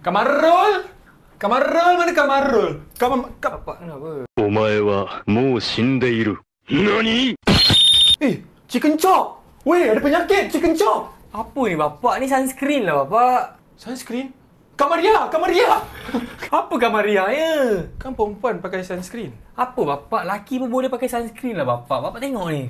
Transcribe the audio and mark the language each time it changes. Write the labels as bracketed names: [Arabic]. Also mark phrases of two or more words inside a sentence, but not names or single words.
[Malay] Kamarul! Kamarul, mana Kamarul? Bapak kenapa? [Japanese] お前はもう死んでいる。何？ [English] Chicken chop! [Malay] Weh, ada penyakit [English] chicken chop! [Malay] Apa ni bapak? Ni sunscreen lah bapak. Sunscreen? Kamaria! Kamaria! Apa Kamaria ya? Kan perempuan pakai sunscreen. Apa bapak? Laki pun boleh pakai sunscreen lah bapak. Bapak tengok ni.